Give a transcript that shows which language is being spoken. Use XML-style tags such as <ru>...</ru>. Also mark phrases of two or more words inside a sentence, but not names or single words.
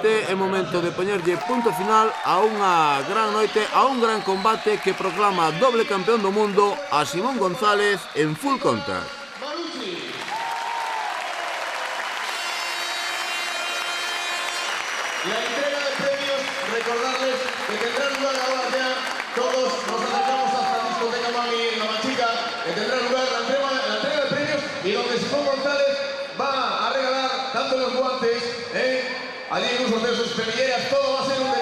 <gl>É momento de poñerlle punto final a unha gran noite, a un gran combate que proclama doble campeón do mundo a Simón González en</gl> <en>full contact.</en> <es>La entrega de premios, recordarles que tendrá lugar ahora ya, todos nos acercamos hasta la discoteca Mami en La Machica, que tendrá lugar la entrega de premios y donde Simón González va a regalar tanto los guantes, allí incluso de sus peleas, todo va a ser</es>